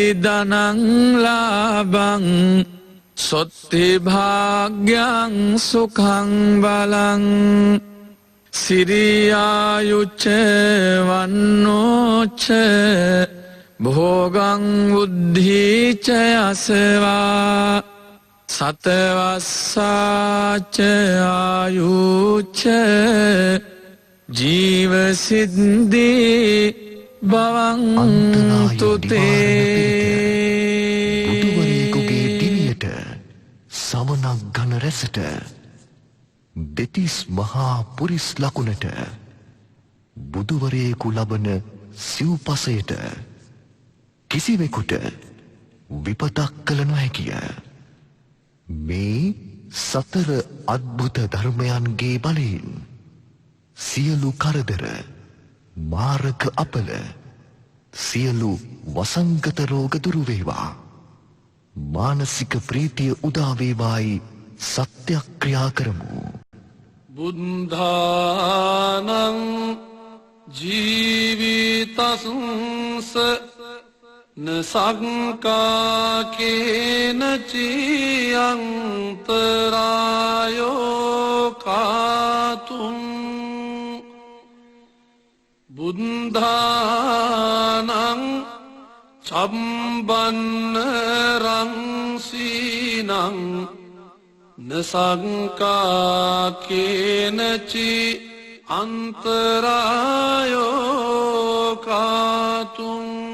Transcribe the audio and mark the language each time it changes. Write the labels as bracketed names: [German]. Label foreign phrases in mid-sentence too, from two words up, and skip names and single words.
[Pali] දනංලාබං සොත්ති භාග්‍යං සුඛං බලං සිරියායුච්ච වන්නෝච්ච භෝගං උද්ධීච යසවා සතවස්සාච ආයුච්ච ජීවසිද්ධි බවන්තුතේ [Sinhala] බුදුවරයෙකුගේ දිවියට සමනක් ගන රැසට දෙතිස් මහා පුරිස් ලකුණට බුදුවරයෙකු ලබන සිව්පසයට කිසිවෙකුට විපතක් කළ නොහැකිය. මේ සතර අද්භුත ධර්මයන්ගේ බලයෙන් සියලු කරදර මාරක අපල සියලු වසංගත රෝග දුරු වේවා. මානසික ප්‍රීතිය උදා වේවායි සත්‍යක්‍රියා කරමු. [Pali] බුද්ධානං ජීවිතස්ස නසංකාකේන චියන්තරායෝ කාතුම් බුද්ධානං චම්බන්න රංසීනං නසංකාකේනචි අන්තරායෝ කාතුම්